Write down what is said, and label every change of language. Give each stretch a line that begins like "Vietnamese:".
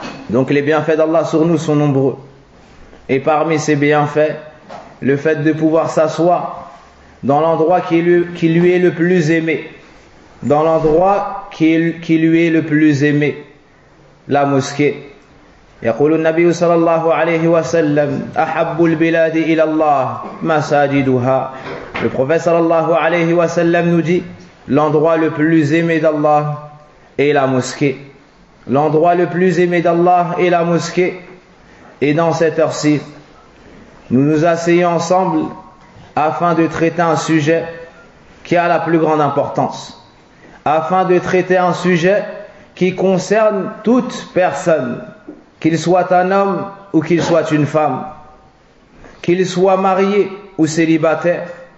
French: Donc les bienfaits d'Allah sur nous sont nombreux. Et parmi ces bienfaits, le fait de pouvoir s'asseoir dans l'endroit qui lui est le plus aimé, dans l'endroit qui lui est le plus aimé, la mosquée.
Arabic: يقول النبي صلى الله عليه وسلم أحب البلاد إلى الله مساجدها.
French: Le prophète sallallahu alayhi wa sallam nous dit: l'endroit le plus aimé d'Allah est la mosquée. L'endroit le plus aimé d'Allah est la mosquée. Et dans cette heure-ci, nous nous asseyons ensemble afin de traiter un sujet qui a la plus grande importance, afin de traiter un sujet qui concerne toute personne, qu'il soit un homme ou qu'il soit une femme, qu'il soit marié ou célibataire.